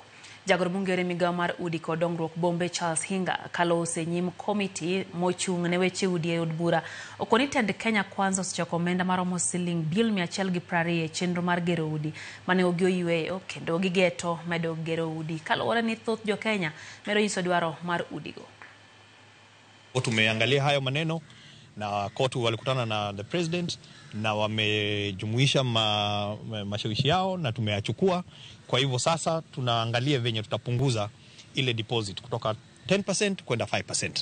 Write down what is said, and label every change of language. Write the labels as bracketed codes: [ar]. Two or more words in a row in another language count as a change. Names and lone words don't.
[luo] Jagoro mongere migawo mar udi kod dongruok bombe Charles Hinga kalose nyim komiti mochung' ne weche udi e od bura. Okoni tend Kenya Kwanza osechoko omenda maromo siling bil 120 e chenro mar gero udi mane onge oyueyo kendo gigeto medo gero udi. Kaluwore ni thoth jo Kenya medo nyiso dwaro mar udigo. [sw] Tumeangalia hayo maneno na kotu walikutana na [en] the president [sw] na wamejumuisha mashawishi yao na tumeyachukua. Kwa hivyo sasa tunaangalia venye tutapunguza ile deposit kutoka 10% kwenda 5%.